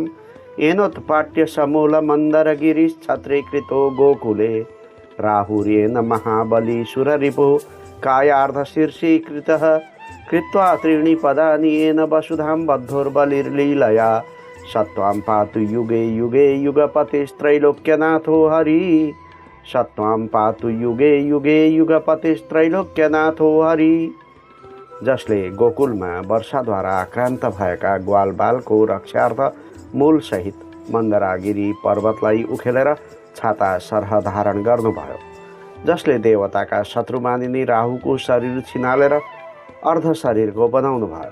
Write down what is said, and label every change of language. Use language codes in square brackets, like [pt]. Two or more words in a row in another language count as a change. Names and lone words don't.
[sa] येनोत्पाट्य समूलमन्दरगिरिश्छत्रीकृतो गोकुले राहुर्येन महाबली सुररिपुः कायार्धशीर्षीकृतः कृत्वा त्रीणि पदानि येन वसुधां बद्धोर्बलिर्लीलया सत्त्वां पातु युगे युगे युगपतिस्त्रैलोक्यनाथो हरि। सत्त्वां पातु युगे युगे युगपतिस्त्रैलोक्यनाथो हरि। [ne] जसले गोकुलमा वर्षाद्वारा आक्रान्त भएका ग्वालबालको रक्षार्थ मूलसहित मन्दरागिरी पर्वतलाई उखेलेर छाता सरह धारण गर्नुभयो। जसले देवताका शत्रु मानिने राहुको शरीर छिनालेर अर्ध शरीरको बनाउनु भयो।